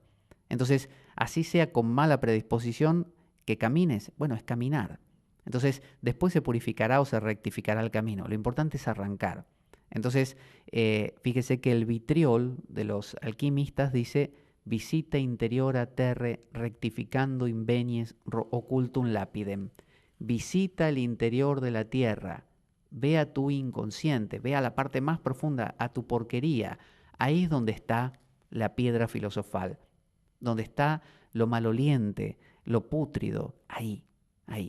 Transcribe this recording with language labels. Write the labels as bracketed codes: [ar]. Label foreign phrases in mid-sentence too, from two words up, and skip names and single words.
[es] Entonces, así sea con mala predisposición que camines, bueno, es caminar. Entonces, después se purificará o se rectificará el camino. Lo importante es arrancar. Entonces, fíjese que el vitriol de los alquimistas dice [la] visita interior a terre rectificando invenies occultum lapidem. [es] Visita el interior de la tierra, ve a tu inconsciente, ve a la parte más profunda, a tu porquería. Ahí es donde está la piedra filosofal, donde está lo maloliente, lo pútrido, ahí.